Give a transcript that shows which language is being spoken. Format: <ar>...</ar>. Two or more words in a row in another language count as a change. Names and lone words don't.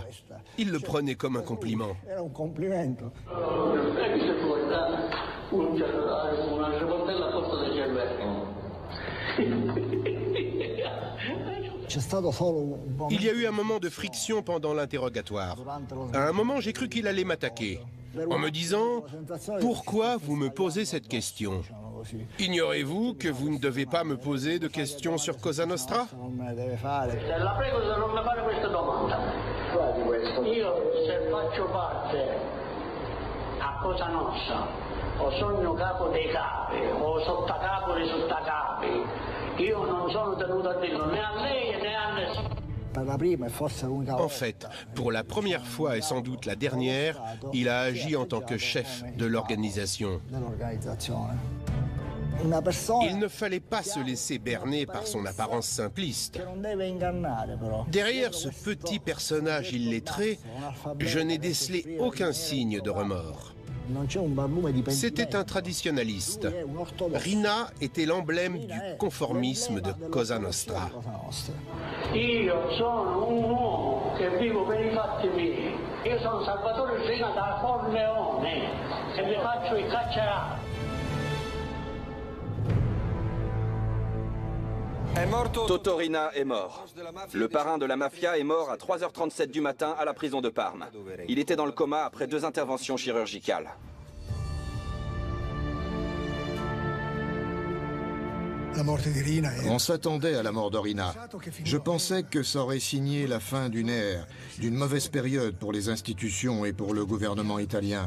<fr>Il le prenait comme un compliment. Il y a eu un moment de friction pendant l'interrogatoire. À un moment, j'ai cru qu'il allait m'attaquer, en me disant « Pourquoi vous me posez cette question? Ignorez-vous que vous ne devez pas me poser de questions sur Cosa Nostra ?»</fr> <it>La prego di non mi fare questa domanda. Io se faccio parte a Cosa Nostra, o sono capo dei capi, o sottocapo dei sottocapi, io non sono tenuto a dirlo né a lei né a nessuno.</it> <fr>En fait, pour la première fois et sans doute la dernière, il a agi en tant que chef de l'organisation. Il ne fallait pas se laisser berner par son apparence simpliste. Derrière ce petit personnage illettré, je n'ai décelé aucun signe de remords. C'était un traditionnaliste. Rina était l'emblème du conformisme de Cosa Nostra.</fr> <it>Io sono un uomo che vivo per i fatti miei. Io sono Salvatore Zina da Corleone e mi faccio il carcerato.</it> <fr>Toto Riina est mort. Le parrain de la mafia est mort à 3h37 du matin à la prison de Parme. Il était dans le coma après 2 interventions chirurgicales. On s'attendait à la mort de Riina. Je pensais que ça aurait signé la fin d'une ère, d'une mauvaise période pour les institutions et pour le gouvernement italien.</fr>